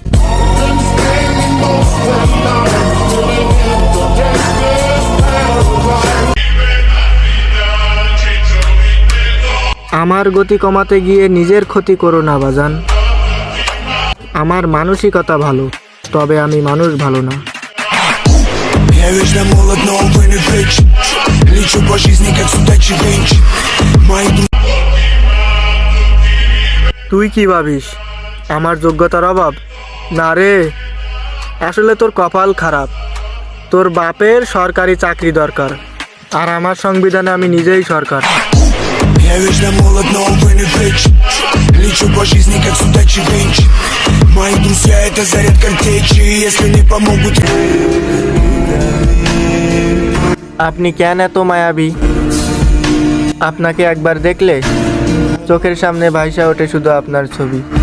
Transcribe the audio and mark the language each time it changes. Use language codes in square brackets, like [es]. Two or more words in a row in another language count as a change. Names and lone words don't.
[bn] আমার গতি কমাতে গিয়ে নিজের ক্ষতি করো না বাজান। আমার মানসিকতা ভালো, তবে আমি মানুষ ভালো না। [ru] Я вечно молод, но увы не вечно. Лечу по жизни, как судачий венч. Мои [bn] তুই কি ভাবিস আমার যোগ্যতার অভাব? না রে, আসলে তোর কপাল খারাপ। তোর বাপের সরকারি চাকরি দরকার, আর আমার সংবিধানে আমি নিজেই সরকার। [ru] Я вечно молод, но увы не вечно. Лечу по жизни, как судачий венч. Мои друзья — это заряд картечи. Если не помогут... [bn] আপনি কেন এত মায়াবী? আপনাকে একবার দেখলে চোখের সামনে ভাইসা ওঠে শুধু আপনার ছবি।